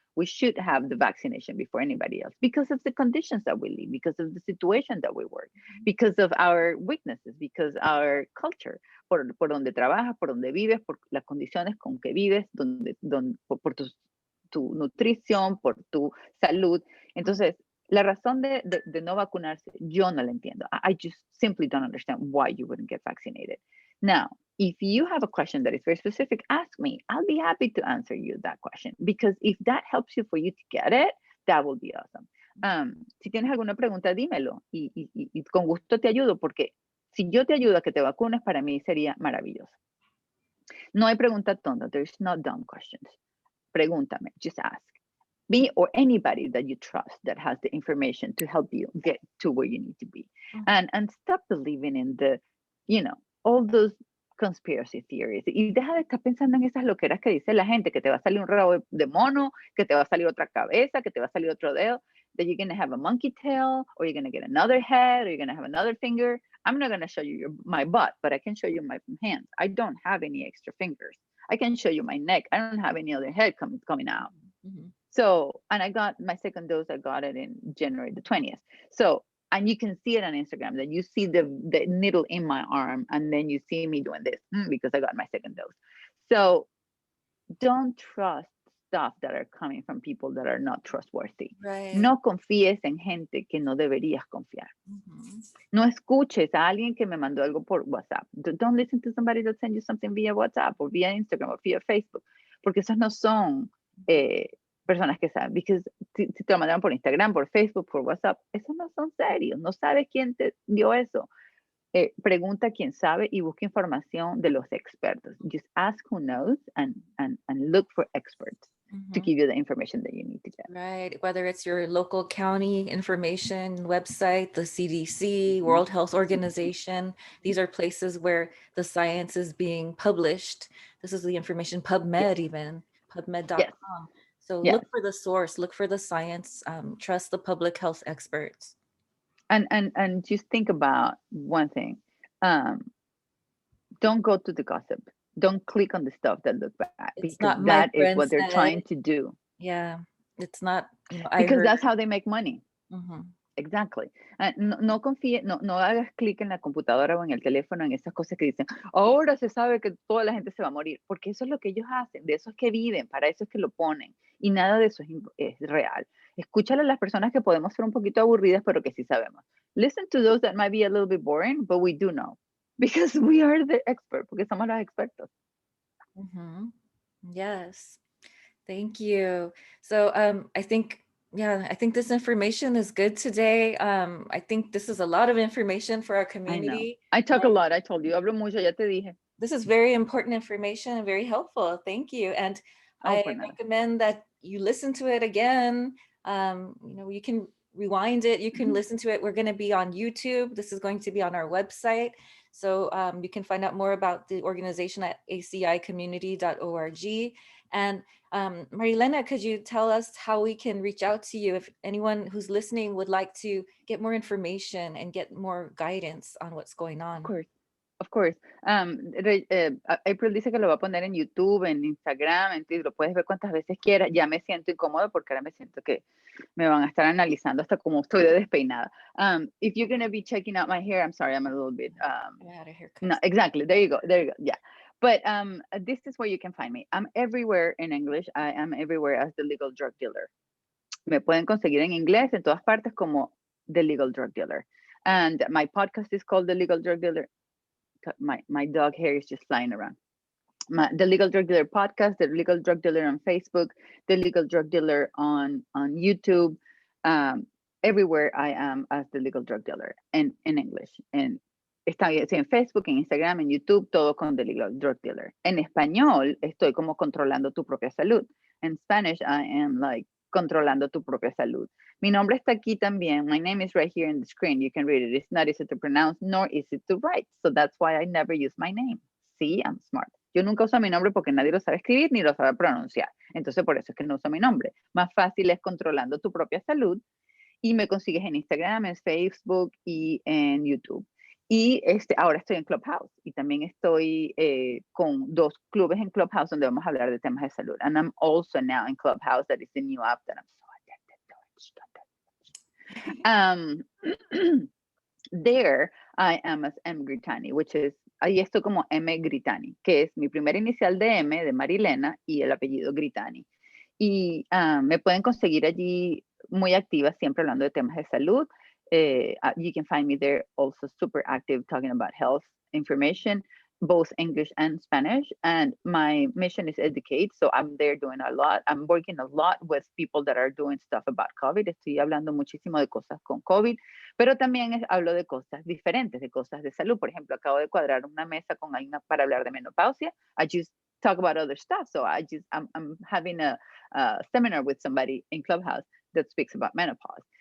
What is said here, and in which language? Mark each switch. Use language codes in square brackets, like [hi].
[en] We should have the vaccination before anybody else because of the conditions that we live, because of the situation that we work, because of our weaknesses, because our culture, [es] por donde trabajas, por donde vives, por las condiciones con que vives, por tu nutrición, por tu salud. Entonces, la razón de no vacunarse, yo no la entiendo. [en] I just simply don't understand why you wouldn't get vaccinated. Now, if you have a question that is very specific, ask me. I'll be happy to answer you that question because if that helps you for you to get it, that will be awesome. [es] Si tienes alguna pregunta, dímelo y con gusto te ayudo porque si yo te ayudo a que te vacunes, para mí sería maravilloso. No hay pregunta tonta. [en] There's no dumb questions. [es] Pregúntame, [en] just ask. Me or anybody that you trust that has the information to help you get to where you need to be. And stop believing in the, all those conspiracy theories. [es] Y deja de estar pensando en esas loqueras que dice la gente, que te va a salir un rabo de mono, que te va a salir otra cabeza, que te va a salir otro dedo, [en] that you're going to have a monkey tail, or you're going to get another head, or you're going to have another finger. I'm not going to show you my butt, but I can show you my hands. I don't have any extra fingers. I can show you my neck. I don't have any other head coming out. So, and I got my second dose, I got it in January the 20th. So, and you can see it on Instagram that you see the needle in my arm and then you see me doing this because I got my second dose. So don't trust stuff that are coming from people that are not trustworthy. Right. [es] No confíes en gente que no deberías confiar. No escuches a alguien que me mandó algo por WhatsApp. [en] Don't listen to somebody that sends you something via WhatsApp or via Instagram or via Facebook, [es] porque esos no son personas que saben, [en] because [es] si te lo mandaron por Instagram, por Facebook, por WhatsApp, esos no son serios, no sabes quién te dio eso. Pregunta a quien sabe y busca información de los expertos. [en] Just ask who knows and look for experts to give you the information that you need to get. Right, whether it's your local county information website, the CDC, World Health Organization, these are places where the science is being published. This is the information, PubMed even, PubMed.com. So look for the source, look for the science, trust the public health experts. And just think about one thing. Don't go to the gossip. Don't click on the stuff that look bad because that is what they're trying to do. Yeah, it's not, because that's how they make money. Exactly. [es] No confíe, no hagas clic en la computadora o en el teléfono en esas cosas que dicen, ahora se sabe que toda la gente se va a morir, porque eso es lo que ellos hacen, de eso es que viven, para eso es que lo ponen, y nada de eso es real. Escúchale a las personas que podemos ser un poquito aburridas, pero que sí sabemos. [en] Listen to those that might be a little bit boring, but we do know, because we are the expert, [es] porque somos los expertos. [en] Yes, thank you. So I think this information is good today. I think this is a lot of information for our community. I talk a lot. I told you. [es] Hablo mucho, ya te dije. [en] This is very important information and very helpful. Thank you. And I recommend that you listen to it again. You can rewind it. You can listen to it. We're going to be on YouTube. This is going to be on our website. So you can find out more about the organization at acicommunity.org. And Marilena, could you tell us how we can reach out to you if anyone who's listening would like to get more information and get more guidance on what's going on? Of course. Of course. [es] April dice que lo va a poner en YouTube, en Instagram, en lo puedes ver cuantas veces quieras. Ya me siento incómodo porque ahora me siento que me van a estar analizando hasta cómo estoy de despeinada. [en] If you're going to be checking out my hair, I'm sorry, I'm a little bit, I had a haircut. no, exactly. There you go. There you go. Yeah. But this is where you can find me. I'm everywhere in English. I am everywhere as the legal drug dealer. [es] Me pueden conseguir en inglés en todas partes como The Legal Drug Dealer. [en] And my podcast is called The Legal Drug Dealer. My dog hair is just flying around. The Legal Drug Dealer podcast, The Legal Drug Dealer on Facebook, The Legal Drug Dealer on YouTube. Everywhere I am as The Legal Drug Dealer in English. [es] And estoy en Facebook, en Instagram, en YouTube, todo con The Legal Drug Dealer. En español, estoy como controlando tu propia salud. [en] In Spanish, I am like [es] controlando tu propia salud. Mi nombre está aquí también. [en] My name is right here in the screen. You can read it. It's not easy to pronounce, nor easy to write. So that's why I never use my name. See, I'm smart. [es] Yo nunca uso mi nombre porque nadie lo sabe escribir ni lo sabe pronunciar. Entonces, por eso es que no uso mi nombre. Más fácil es controlando tu propia salud. Y me consigues en Instagram, en Facebook y en YouTube. Y ahora estoy en Clubhouse y también estoy con 2 clubes en Clubhouse donde vamos a hablar de temas de salud. [en] And I'm also now in Clubhouse, that is the new app that I'm so addicted to. There I am as M. [es] Grittani, [en] which is, [es] ahí estoy como M. Grittani, que es mi primer inicial de M, de Marilena, y el apellido Grittani. Y me pueden conseguir allí muy activa, siempre hablando de temas de salud. [en] You can find me there also super active talking about health information, both English and Spanish. And my mission is educate. So I'm there doing a lot. I'm working a lot with people that are doing stuff about COVID. [es] Estoy hablando muchísimo de cosas con COVID, pero también hablo de cosas diferentes, de cosas de salud. Por ejemplo, acabo de cuadrar una mesa con alguien para hablar de menopausia. [en] I just talk about other stuff. So I'm having a seminar with somebody in Clubhouse that speaks about menopause.